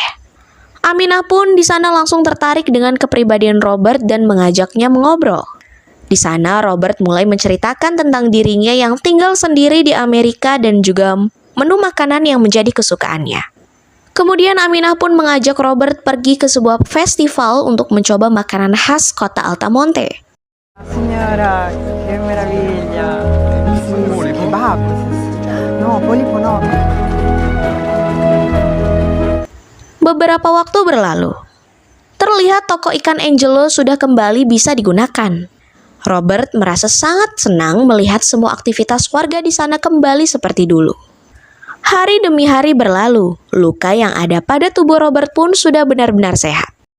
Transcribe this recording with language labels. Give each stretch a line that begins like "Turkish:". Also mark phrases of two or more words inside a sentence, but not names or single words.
Indonesian: Aminah pun di sana langsung tertarik dengan kepribadian Robert dan mengajaknya mengobrol. Di sana Robert mulai menceritakan tentang dirinya yang tinggal sendiri di Amerika dan juga menu makanan yang menjadi kesukaannya. Kemudian Aminah pun mengajak Robert pergi ke sebuah festival untuk mencoba makanan khas kota Altamonte.
Italian: Signora, che meraviglia! Sì, kebab. No, polipo no.
Indonesian: Beberapa waktu berlalu. Terlihat toko ikan Angelo sudah kembali bisa digunakan. Robert merasa sangat senang melihat semua aktivitas warga di sana kembali seperti dulu. Hari demi hari berlalu, luka yang ada pada tubuh Robert pun sudah benar-benar sehat.